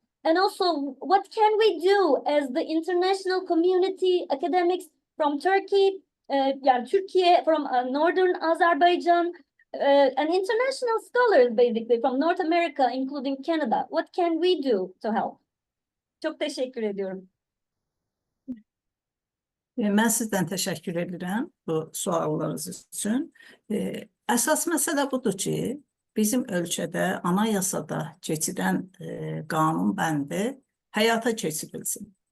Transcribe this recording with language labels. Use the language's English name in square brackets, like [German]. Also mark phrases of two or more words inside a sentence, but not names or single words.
[English] And also, what can we do as the international community, academics from Turkey, Turkey, from Northern Azerbaijan, and international scholars basically from North America, including Canada? What can we do to help? [Turkish] Çok teşekkür ediyorum. [Azerbaijani] Mən sizdən təşəkkür edirəm bu suallarınız üçün. Əsas məsələ budur ki, bizim ölkədə anayasada keçidən qanun bəndi həyata keçirilsin.